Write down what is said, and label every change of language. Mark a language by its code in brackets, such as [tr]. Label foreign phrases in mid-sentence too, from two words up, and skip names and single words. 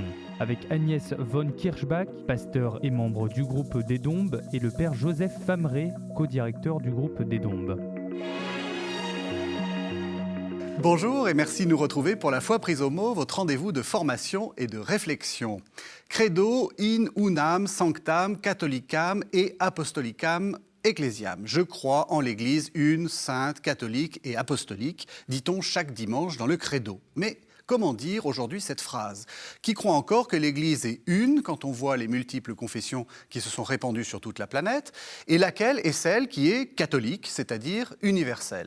[fr] Avec Agnès von Kirchbach, pasteur et membre du groupe des Dombes, et le père Joseph Famré, co-directeur du groupe des Dombes. Bonjour et merci de nous retrouver pour La foi prise au mot, votre rendez-vous de formation et de réflexion. [la] Credo in unam sanctam catholicam et apostolicam ecclesiam. [fr] Je crois en l'Église une, sainte, catholique et apostolique, dit-on chaque dimanche dans le Credo. Mais comment dire aujourd'hui cette phrase? Qui croit encore que l'Église est une quand on voit les multiples confessions qui se sont répandues sur toute la planète, et laquelle est celle qui est catholique, c'est-à-dire universelle?